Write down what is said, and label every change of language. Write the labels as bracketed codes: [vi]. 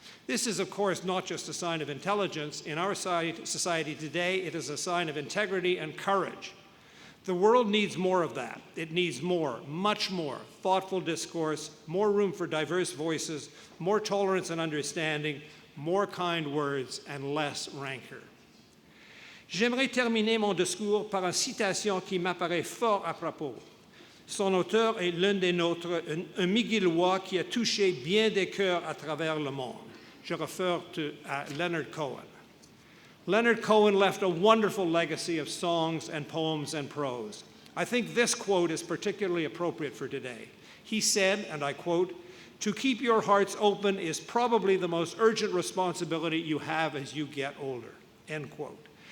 [en] This is, of course, not just a sign of intelligence. In our society today, it is a sign of integrity and courage. The world needs more of that. It needs more, much more, thoughtful discourse, more room for diverse voices, more tolerance and understanding, more kind words, and less rancor. [fr] J'aimerais terminer mon discours par une citation qui m'apparaît fort à propos. Son auteur est l'un des nôtres, un McGillois qui a touché bien des cœurs à travers le monde. Je refer à Leonard Cohen. [en] Leonard Cohen left a wonderful legacy of songs and poems and prose. I think this quote is particularly appropriate for today. He said, and I quote, "To keep your hearts open is probably the most urgent responsibility you have as you get older," end quote.